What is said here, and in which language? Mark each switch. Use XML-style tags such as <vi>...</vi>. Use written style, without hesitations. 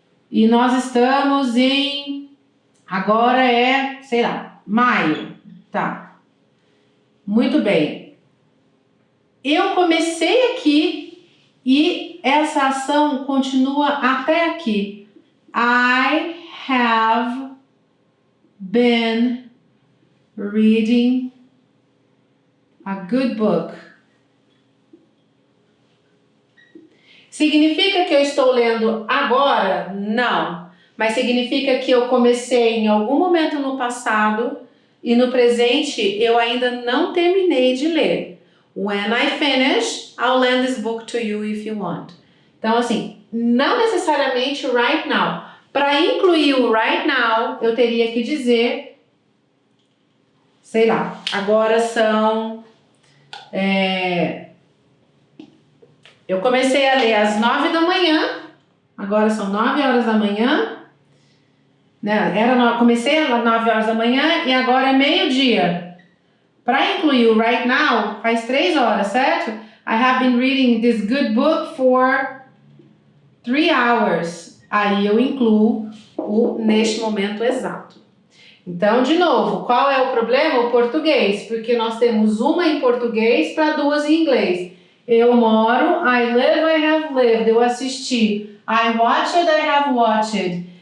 <pt>E nós estamos em... Agora é, sei lá, maio. Tá. Muito bem. Eu comecei aqui e essa ação continua até aqui.</pt> <en>I have been reading a good book.</en> <pt>Significa que eu estou lendo agora? Não. mas significa que eu comecei em algum momento no passado e no presente eu ainda não terminei de ler.</pt> <en>When I finish, I'll lend this book to you if you want.</en> <pt>Então, assim, não necessariamente right now. Para incluir o right now, eu teria que dizer, sei lá, agora são... eu comecei a ler às 9 da manhã, agora são 9 horas da manhã, né? Comecei às 9 horas da manhã e agora é meio-dia. Para incluir o right now, faz 3 horas, certo?</pt> <en>I have been reading this good book for 3 hours.</en> <pt>Aí eu incluo o neste momento exato. Então, de novo, qual é o problema? O português, porque nós temos uma em português para duas em inglês. Eu moro,</pt> <en>I live, I have lived.</en> <pt>Eu assisti,</pt> <en>I watched, I have watched.</en>